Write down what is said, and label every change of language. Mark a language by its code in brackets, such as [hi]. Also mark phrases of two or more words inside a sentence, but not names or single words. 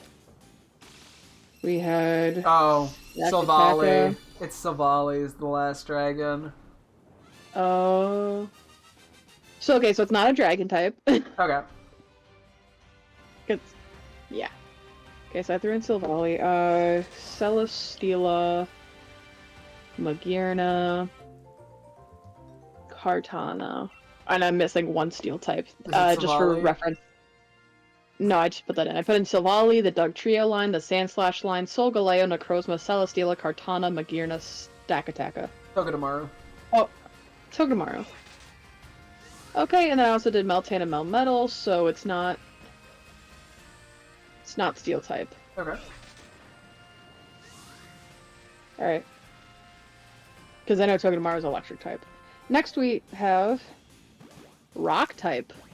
[en] We had... Oh, Yakataka. Silvally. It's Silvally is the last dragon. Oh. So, okay, so it's not a dragon type. Okay. It's... Yeah. Okay, so I threw in Silvally. Celesteela. Magearna. Kartana. And I'm missing one steel type. Just for reference. No, I just put that in. I put in Silvally, the Dugtrio line, the Sandslash line, Solgaleo, Necrozma, Celesteela, Kartana, Magearna, Stakataka. Togedemaru. Oh, Togedemaru. Okay, and then I also did Meltan and Melmetal, so it's not steel type. Okay. Alright. Because I know Togedemaru is electric type. Next we have rock type.